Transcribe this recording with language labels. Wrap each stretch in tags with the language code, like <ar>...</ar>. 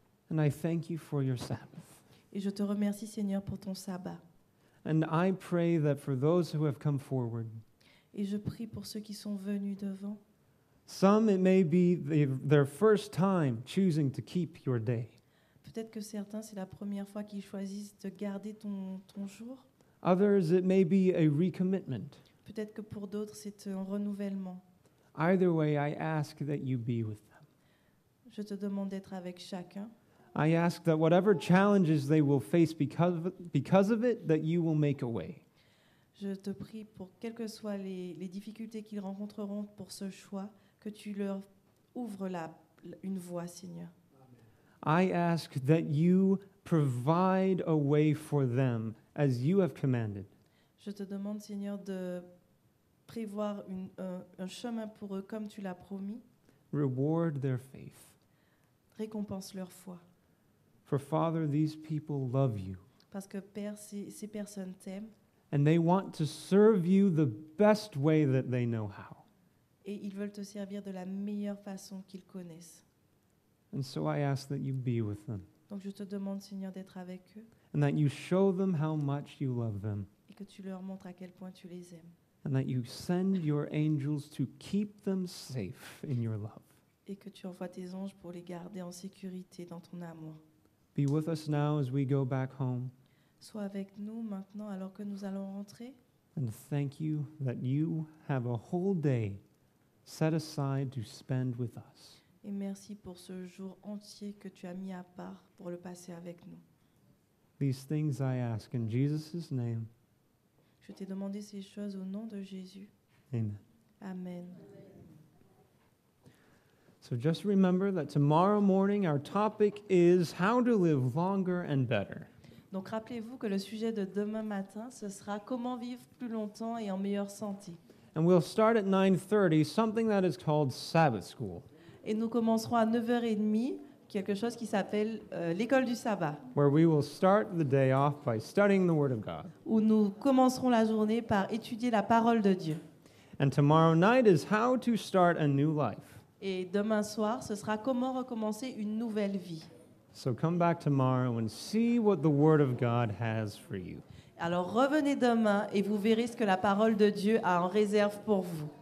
<en>And I thank you for your Sabbath.</en> <fr>Et je te remercie, Seigneur, pour ton sabbat.</fr> <en>And I pray that for those who have come forward,</en> <fr>Et je prie pour ceux qui sont venus devant.</fr> <en>some it may be their first time choosing to keep your day.</en> <fr>Peut-être que certains, c'est la première fois qu'ils choisissent de garder ton jour.</fr> <en>Others, it may be a recommitment.</en> <fr>Peut-être que pour d'autres, c'est un renouvellement.</fr> <en>Either way, I ask that you be with them.</en> <fr>Je te demande d'être avec chacun.</fr> <en>I ask that whatever challenges they will face because of it, that you will make a way.</en> <fr>Je te prie pour quelles que soient les difficultés qu'ils rencontreront pour ce choix, que tu leur ouvres une voie, Seigneur.</fr> <en>I ask that you provide a way for them as you have commanded.</en> <fr>Je te demande, Seigneur, de prévoir un chemin pour eux comme tu l'as promis.</fr> <en>Reward their faith.</en> <fr>Récompense leur foi.</fr> <en>For Father, these people love you,</en> <fr>Parce que Père, ces personnes t'aiment</fr> <en>and they want to serve you the best way that they know how.</en> <fr>et ils veulent te servir de la meilleure façon qu'ils connaissent.</fr> <en>And so I ask that you be with them,</en> <fr>Donc je te demande, Seigneur, d'être avec eux</fr> <en>and that you show them how much you love them,</en> <fr>et que tu leur montres à quel point tu les aimes.</fr> <en>and that you send your angels to keep them safe in your love.</en> <fr>Et que tu envoies tes anges pour les garder en sécurité dans ton amour.</fr> <en>Be with us now as we go back home,</en> <fr>Sois avec nous maintenant alors que nous allons rentrer.</fr> <en>and thank you that you have a whole day set aside to spend with us.</en> <fr>Et merci pour ce jour entier que tu as mis à part pour le passer avec nous.</fr> <en>These things I ask in Jesus' name.</en> <fr>Je t'ai demandé ces choses au nom de Jésus.</fr> <en>Amen.</en> <fr>Amen.</fr> <en>So just remember that tomorrow morning our topic is how to live longer and better.</en> <fr>Donc rappelez-vous que le sujet de demain matin, ce sera comment vivre plus longtemps et en meilleure santé.</fr> <en>And we'll start at 9:30, something that is called Sabbath School,</en> <fr>Et nous commencerons à 9h30, quelque chose qui s'appelle l'école du sabbat,</fr> <en>where we will start the day off by studying the Word of God.</en> <fr>où nous commencerons la journée par étudier la parole de Dieu.</fr> <en>And tomorrow night is how to start a new life.</en> <fr>Et demain soir, ce sera comment recommencer une nouvelle vie.</fr> <en>So come back tomorrow and see what the Word of God has for you.</en> <fr>Alors revenez demain et vous verrez ce que la parole de Dieu a en réserve pour vous.</fr>